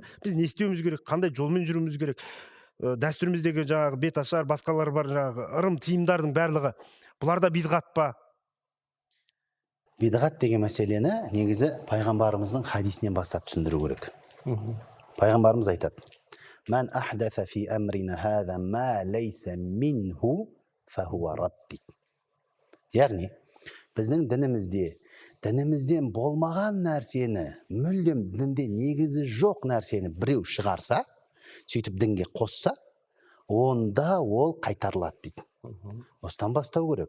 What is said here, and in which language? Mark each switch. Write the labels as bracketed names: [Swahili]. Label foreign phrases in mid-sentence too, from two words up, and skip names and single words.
[Kazakh] Біз не істеуіміз керек, қандай жолмен жүруіміз керек, дәстүріміздегі жаңағы беташар, басқалар бар, жаңағы ырым тиымдардың барлығы, бұлар да бидғат па? Бидғат деген мәселені негізі пайғамбарымыздың хадисінен бастап түсіндіру керек. Пайғамбарымыз айтады: [Arabic] "من أحدث في أمرنا هذا ما ليس منه فهو رد" [Kazakh] дейді. Яғни біздің дінімізден болмаған нәрсені, мүлдем дінде негізі жоқ нәрсені біреу шығарса, сөйтіп дінге қосса, онда ол қайтарылады дейді. Осыдан бастау керек.